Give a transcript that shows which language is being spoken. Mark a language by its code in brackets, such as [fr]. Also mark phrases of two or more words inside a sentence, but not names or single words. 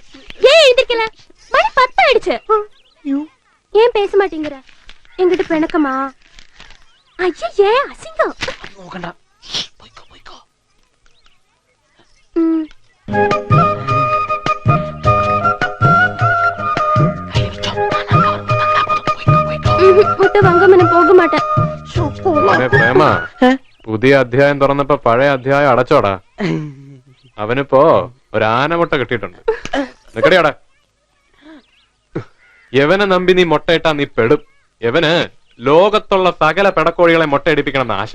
[ta] ஏன் எழுந்திருக்கல? மணி 10 ஆயிடுச்சு. ஏன் பேச மாட்டேங்கிற? எங்கிட்ட பிணக்கமா? ஐயே அசிங்கம். [ml] നോക്കണ്ട. പോയിക്കോ. [ta] விட்டு வாங்க மன போக மாட்டேன். [ml] പ്രേമ, പുതിയ അധ്യായം തുറന്നപ്പോ പഴയ അധ്യായം അടച്ചോടാ. അവനിപ്പോ ഒരു ആനമുട്ട കിട്ടിയിട്ടുണ്ട്. നിക്കടിയോടെ. യവനെ നമ്പി നീ മുട്ടയിട്ടാ നീ പെടും. യവന് ലോകത്തുള്ള സകല പെടക്കോഴികളെ മുട്ടയടിപ്പിക്കണം ആശ.